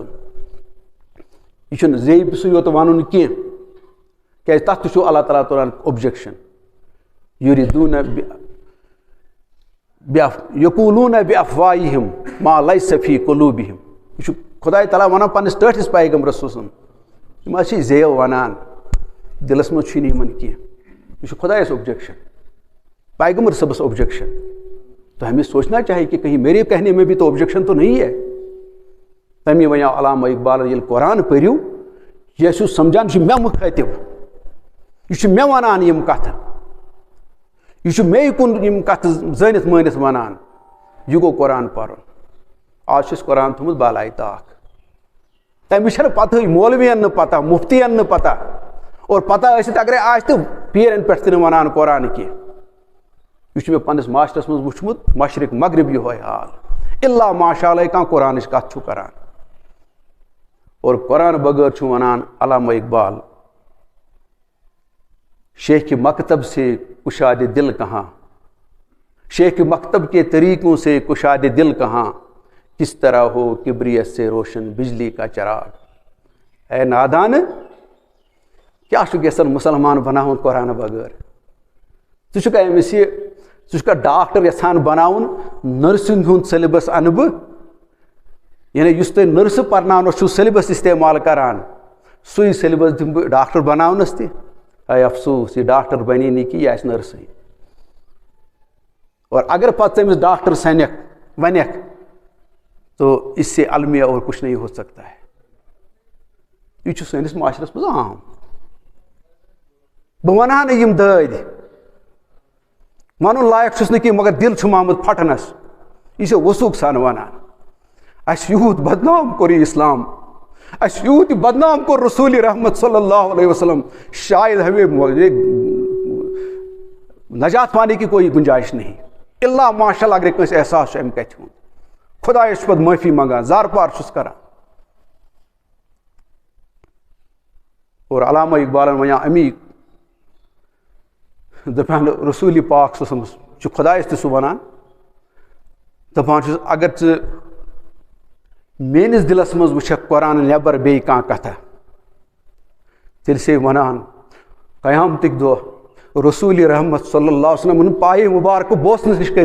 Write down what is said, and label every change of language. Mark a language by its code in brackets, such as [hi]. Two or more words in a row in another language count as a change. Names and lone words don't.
[ks] یہِ چھُنہٕ زیٚیہِ سُے یوت وَنُن کینٛہہ کیٛازِ تتھ تہِ چھُ اللہ تعالیٰ تُلان اوبجیکشن [ar] یُریٖدوٗنَ یقوٗلوٗنَ بِافواہِہِم ما لیسَ فی قُلوٗبِہِم [ks] یہِ چھُ خۄداے تعالیٰ وَنان پننِس ٹٲٹھِس پیغمبرس سُنٛد یِم حظ چھِ زیو وَنان دِلس منٛز چھُنہٕ یِمن کینٛہہ یہِ چھُ خۄدایس اوبجیکشن پیغمبر صٲبس اوبجیکشن. [ur] تو ہمیں سوچنا چاہیے کہ کہیں میرے کہنے میں بھی تو اوبجیکشن تو نہیں ہے. [ks] تمی ونیو علامہ اقبال ییٚلہِ قرآن پٔرِو یہِ ٲسِو سمجھان یہِ چھُ مےٚ مُخٲطِب یہِ چھُ مےٚ وَنان یِم کتھٕ یہِ چھُ مے کُن یِم کتھٕ زٲنِتھ مٲنِتھ وَنان یہِ گوٚو قرآن پرُن آج چھُس قرآن تھوٚمُت بالایہِ طاق تَمِچ چھَنہٕ پَتہٕے مولوِین نہٕ پتہ مُفتِین نہٕ پتہ اور پتہ ٲسِتھ اگرے آسہِ تہٕ پیٖرن پٮ۪ٹھ تہِ نہٕ وَنان قرآن کینٛہہ یہِ چھُ مےٚ پنٛنِس معاشرس منٛز وٕچھمُت مشرق مغرب یِہوے حال [ar] اِلا ماشاء اللہ [ks] کانٛہہ قرآنٕچ کتھ چھُ کران اور قرآن بغٲر چھُ وَنان علامہ اقبال [ur] شیخ مکتب سے کشاد دل کہاں شیخ مکتب کے طریقوں سے کشاد دل کہاں کس طرح ہو کبریت سے روشن بجلی کا چراغ [ks] اے نادان کیا چھُکھ یژھان مُسلمان بناوُن قرآن بغٲر ژٕ چھُکھا أمِس یہِ ژٕ چھُکھا ڈاکٹر یژھان بناوُن نٔرسِنٛگ ہُنٛد سیلبس اَنہٕ بہٕ یعنی یُس تُہۍ نٔرسہٕ پرناونس چھُو سیلبس استعمال کران سُے سیلبس دِمہٕ بہٕ ڈاکٹر بناونس تہِ اے افسوس یہِ ڈاکٹر بنے نہٕ کینٛہہ یہِ آسہِ نٔرسٕے اور اگر پتہٕ ژٕ أمِس ڈاکٹر سنکھ ونکھ [ur] تو اس سے المیہ اور کچھ نہیں ہو سکتا ہے [ks] یہ چھُ سٲنِس معاشرس منٛز عام بہٕ ونہٕ ہا نہٕ یِم دٲدۍ ونُن لایق چھُس نہٕ کینٛہہ مگر دل چھُم آمُت پھٹنس یہِ چھِ وثوق سان ونان اَسہِ یوٗت بدنام کوٚر یہِ اسلام اَسہِ یوٗت یہِ بدنام کوٚر رسوٗلِ رحمت [ar] صلی اللہ علیہ وسلم [ur] شاید ہمیں نجات پانے کی کوئی گنجائش نہیں [ks] اللہ ماشاء اللہ اگر کٲنٛسہِ احساس چھُ اَمہِ کتھِ ہُنٛد خۄدایس چھُ پتہٕ معٲفی منگان زارپار چھُس کران اور علامہ اقبالن وَنیٛاو امی دپان رسوٗلِ پاک [ar] صلی اللہ علیہ وسلم [ks] چھُ خۄدایس تہِ سُہ وَنان دپان چھُس اگر ژٕ میٲنِس دِلس منٛز وٕچھکھ قرآن نٮ۪بر بیٚیہِ کانٛہہ کتھا تیٚلہِ چھے ونان قیامتٕکۍ دۄہ رسوٗلِ رحمت [ar] صلی اللہ علیہ وسلم [ks] پایہِ مُبارکہٕ بوسنہٕ نِش